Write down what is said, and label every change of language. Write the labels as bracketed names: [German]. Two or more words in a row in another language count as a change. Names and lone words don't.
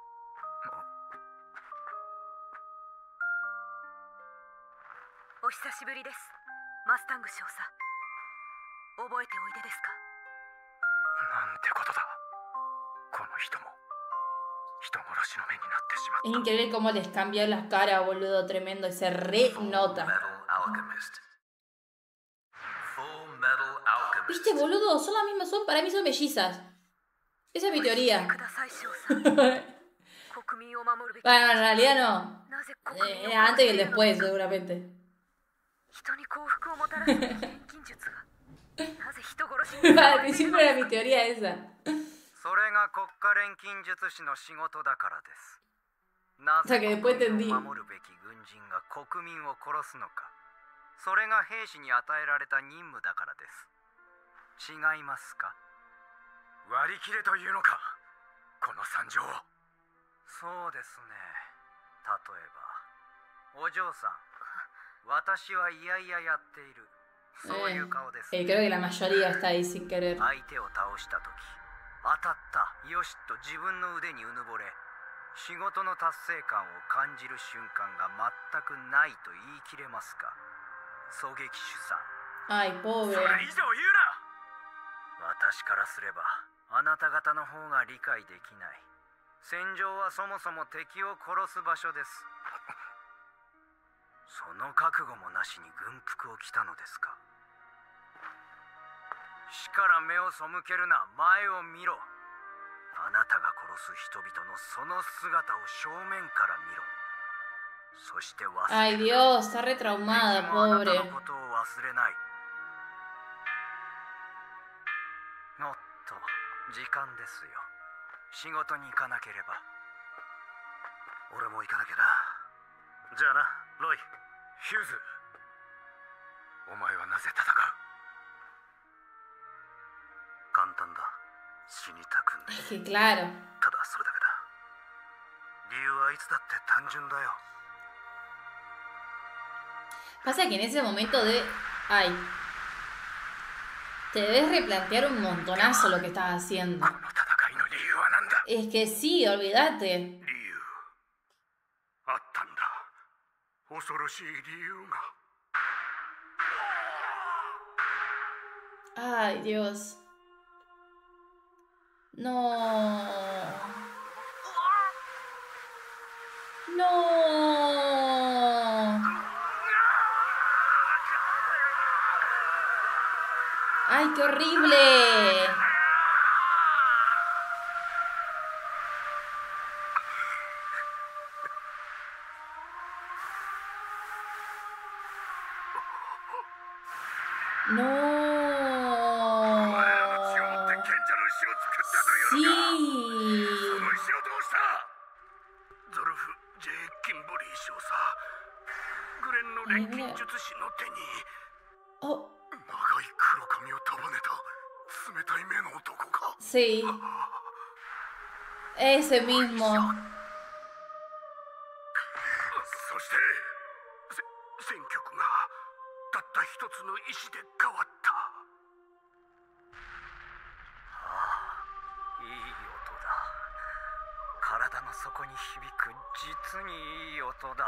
[Japanese] お久しぶりです、マスタング少佐。覚えておいでですか。なんてことだ。この人も人殺しの目になってしまった。 [Spanish] Es increíble cómo les cambió las caras, boludo. Tremendo. Y se re nota. ¿Viste, boludo? Son las mismas. Para mí son mellizas. Esa es mi teoría. [Japanese] ください少佐。国民を守るべき。 [Spanish] Bueno, en realidad no. [Japanese] なぜ国民を [Spanish] Antes y el después, seguramente. [Japanese] 人に幸福をもたらす錬金術がなぜ人殺しに [Spanish] Al principio era mi teoría esa. [Japanese] それが国家錬金術師の仕事だからです。な [Spanish] O sea [Japanese] ぜ [Spanish] que después [Japanese] 国 [Spanish] entendí. [Japanese] 民を守るべき軍人が国民を殺すのか。それが兵士に与えられた任務だからです。違いますか？割り切れというのか、この惨状を。そうですね。例えば、お嬢さん、私はいやいややっている。そういう顔ですね。 [Spanish] Creo que la mayoría está ahí sin querer. [Japanese] 相手を倒した時、当たったよしと自分の腕にうぬぼれ、仕事の達成感を感じる瞬間が全くないと言い切れますか、狙撃手さん。 [Spanish] Ay, pobre. [Japanese] それ以上言うな。私からすればあなた方の方が理解できない。戦場はそもそも敵を殺す場所です。その覚悟もなしに軍服を着たのですか。死から目を背けるな、前を見ろ。あなたが殺す人々のその姿を正面から見ろ。そして忘れ [Spanish] Ay, [Japanese] る [Spanish] Dios, está re traumada, [Japanese] 敵もあな [Spanish] pobre. [Japanese] たのことを忘れない。おっと、時間ですよ。仕事に行かなければ。俺も行かなきゃな。じゃあな、ロイ。ヒューズ、お前はなぜ戦う？簡単だ。死にたくない。 [Spanish] Es que claro. [Japanese] ただそれだけだ。理由はいつだって単純だよ。 [Spanish] Pasa que en ese momento de... Ay. Te debes replantear un montonazo lo que estás haciendo. [Japanese] この戦いの理由は何だ？ [Spanish] Es que sí, olvídate. [Japanese] 理由あったんだ。恐ろしい理由が。 [Spanish] Ay, Dios. No. No. Ay, qué horrible. No. [Japanese] 血を持って賢者の石を作ったというのか。 [Spanish] Sí. [Japanese] その石をどうした？ゾルフ・J・キンボリー少佐。グレンの錬金術師の手に [Spanish] Oh, [Japanese] 長い黒髪を束ねた冷たい目の男か。 [Spanish] sí. Ese mismo. [Japanese] そして戦局がたった一つの石で変わった。ああ、いい音だ。体の底に響く実にいい音だ。